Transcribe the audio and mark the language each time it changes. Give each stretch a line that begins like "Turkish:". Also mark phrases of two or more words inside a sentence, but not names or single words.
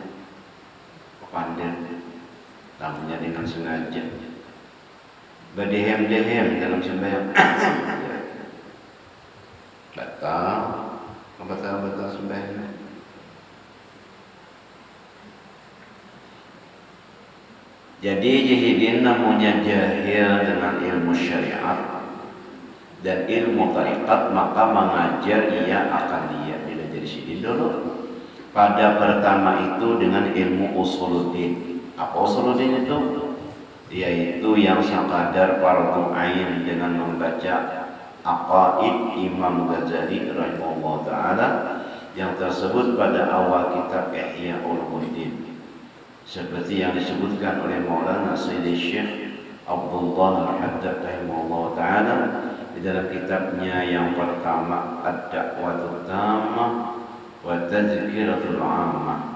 Indonesian: Bepandir namanya dengan sengaja. Berdehem-dehem dalam sembahyang. Batal sembahyang. Jadi jahilin namanya jahil dengan ilmu syariat dan ilmu tarikat, maka mengajar ia akan dia bila jadi sidin dulu. Pada pertama itu dengan ilmu usuluddin. Apa usuluddin itu? Yaitu yang sekadar fardu ain dengan membaca Aqaid Imam Ghazali
Arabic: rahimahullah taala
Indonesian: yang tersebut pada awal kitab Ihya Ulumuddin, seperti yang disebutkan oleh Maulana Sayyidi Syekh Abdullah Al-Haddad
Arabic: rahimahullah taala
Indonesian: di dalam kitabnya yang pertama Ad-Da'watul Tammah wa Tadzkiratul 'Ammah.